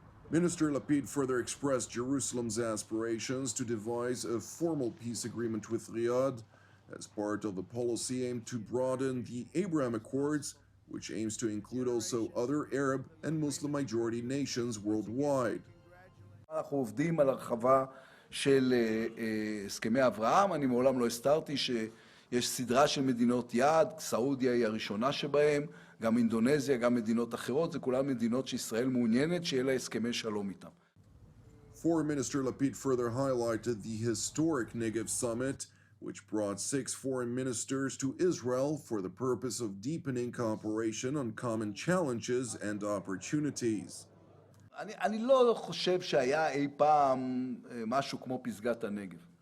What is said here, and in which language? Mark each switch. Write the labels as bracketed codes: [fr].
[en] Minister Lapid further expressed Jerusalem's aspirations to devise a formal peace agreement with Riyadh as part of a policy aimed to broaden the Abraham Accords, which aims to include also other Arab and Muslim-majority nations worldwide. [he] אנחנו עובדים על הרחבה של הסכמי אברהם. אני מעולם לא הסתרתי שיש סדרה של מדינות יעד, סעודיה היא הראשונה שבהם, גם אינדונזיה, גם מדינות אחרות, זה כולן מדינות שישראל מעוניינת שיהיה לה הסכמי שלום איתן. [en] Foreign Minister Lapid further highlighted the historic Negev summit, which brought 6 foreign ministers to Israel for the purpose of deepening cooperation on common challenges and opportunities. [he] אני לא חושב שהיה אי פעם משהו כמו פסגת הנגב.